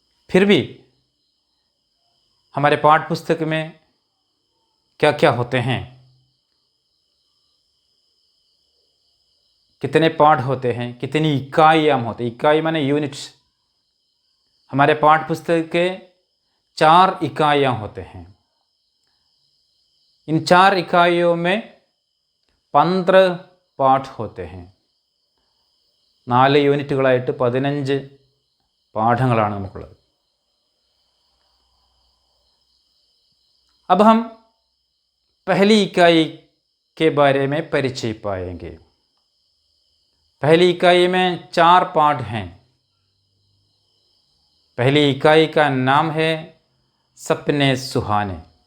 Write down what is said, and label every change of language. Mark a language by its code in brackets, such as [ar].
[hi] फिर भी हमारे पाठ पुस्तक में क्या क्या होते हैं, कितने पाठ होते हैं, कितनी इकाइयाँ होते हैं. इकाई माने यूनिट्स. हमारे पाठ पुस्तक के 4 इकाइयाँ होते हैं. इन 4 इकाइयों में 15 पाठ होते हैं. [ml] 4 യൂണിറ്റുകളായിട്ട് 15 പാഠങ്ങളാണ് നമുക്കുള്ളത്. [hi] अब हम पहली इकाई के बारे में परिचय पाएंगे. पहली इकाई में 4 पाठ हैं. पहली इकाई का नाम है सपने सुहाने.